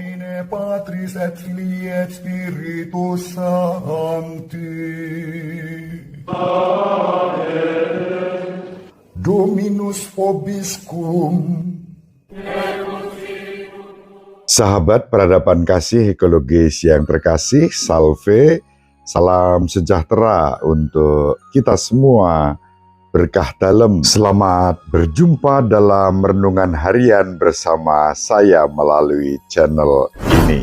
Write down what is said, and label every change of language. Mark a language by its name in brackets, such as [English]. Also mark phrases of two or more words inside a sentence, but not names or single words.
[Latin] Patris et Filii et Spiritus Sancti. Dominus vobiscum. [Indonesian] Sahabat peradaban kasih ekologis yang terkasih, salve, salam sejahtera untuk kita semua, berkah dalam. Selamat berjumpa dalam renungan harian bersama saya melalui channel ini.